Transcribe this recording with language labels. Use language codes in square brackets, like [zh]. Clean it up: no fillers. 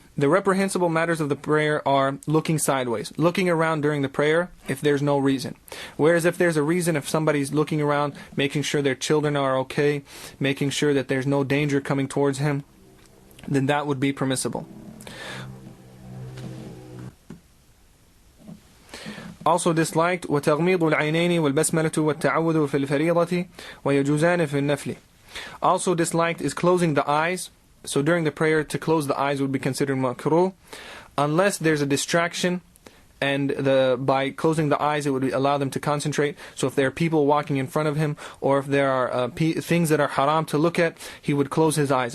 [en] The reprehensible matters of the prayer are looking sideways, looking around during the prayer if there's no reason. Whereas if there's a reason, if somebody's looking around, making sure their children are okay, making sure that there's no danger coming towards him, then that would be permissible. Also disliked, [ar] وَتَغْمِيضُ الْعَيْنَيْنِ وَالْبَسْمَلَةُ وَالتَّعَوُّذُ فِي الْفَرِيضَةِ وَيَجُوزَانِ فِي النَّفْلِ. [en] Also disliked is closing the eyes. So during the prayer, to close the eyes would be considered makruh, unless there's a distraction, and by closing the eyes, it would allow them to concentrate. So if there are people walking in front of him, or if there are things that are haram to look at, he would close his eyes.